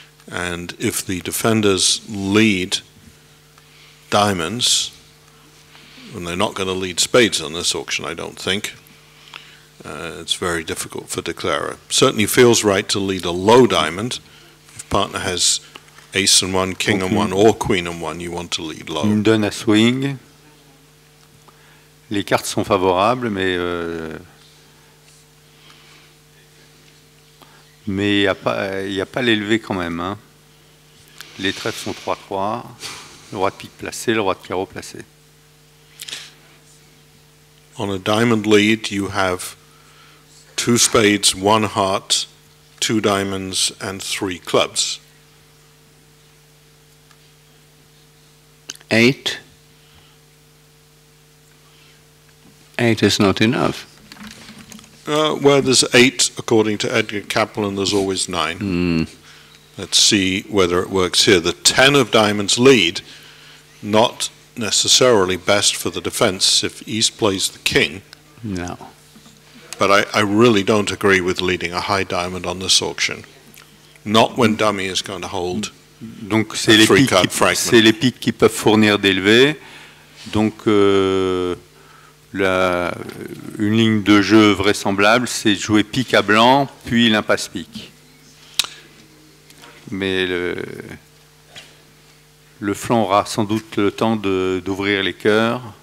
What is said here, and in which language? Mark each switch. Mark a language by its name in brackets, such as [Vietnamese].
[English] And if the defenders lead diamonds, and they're not going to lead spades on this auction, I don't think, it's very difficult for declarer. Certainly feels right to lead a low diamond. If partner has ace and 1, king and 1, or queen and 1, you want to lead low. [French] Une donne à swing. Les cartes sont favorables, mais il n'y a pas l'élevé quand même. Hein. Les trèfles sont 3-3, le roi de pique placé, le roi de carreau placé. [English] On a diamond lead, you have 2 spades, 1 heart, 2 diamonds, and 3 clubs. 8. 8 is not enough. Well, there's 8, according to Edgar Kaplan, there's always 9. Let's see whether it works here. The 10 of diamonds lead, not necessarily best for the defense if East plays the king. No. But I really don't agree with leading a high diamond on this auction. Not when dummy is going to hold. [French] Donc c'est les piques qui peuvent fournir d'élevé. Donc une ligne de jeu vraisemblable, c'est jouer pique à blanc, puis l'impasse pique. Mais le flanc aura sans doute le temps d'ouvrir les cœurs.